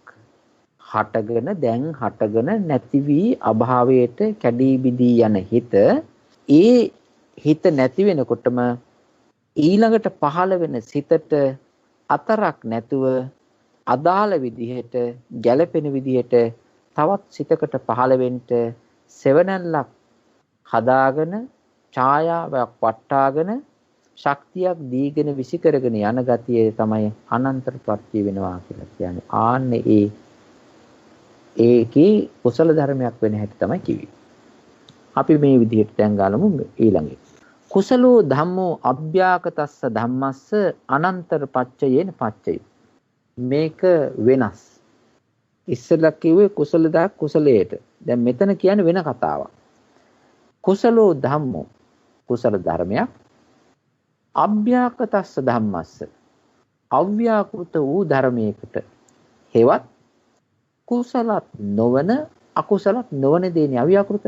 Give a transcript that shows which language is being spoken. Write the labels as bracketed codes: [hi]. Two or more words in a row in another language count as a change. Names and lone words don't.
[si] හටගෙන නැති වී අභාවයට කැඩී බිඳී යන හිත, ඒ හිත නැති වෙනකොටම ඊළඟට පහළ වෙන සිතට අතරක් නැතුව අදාළ විදිහට ගැළපෙන විදිහට තවත් සිතකට පහළ වෙන්න සෙවණැල්ලක් හදාගෙන ඡායාවක් වටාගෙන ශක්තියක් දීගෙන විසි කරගෙන යන ගතිය තමයි අනන්තපත්‍ය වෙනවා කියලා කියන්නේ. ආන්නේ ඒකේ කුසල ධර්මයක් වෙන හැටි තමයි කිව්වේ. අපි මේ විදිහට දැන් ගාලමු ඊළඟට. [pi] කුසලෝ ධම්මෝ අභ්‍යාකතස්ස ධම්මස්ස අනන්තර පච්චයේන පච්චය. [si] මේක වෙනස්. ඉස්සෙල්ලා කිව්වේ කුසලදා කුසලයට. දැන් මෙතන කියන්නේ වෙන කතාවක්. [pi] කුසලෝ ධම්මෝ [si] කුසල ධර්මයක් [pi] අභ්‍යාකතස්ස ධම්මස්ස [si] අව්‍යාකෘත වූ ධර්මයකට හේවත් කුසලත් නොවන අකුසලත් නොවන දේනේ අව්‍යාකෘත.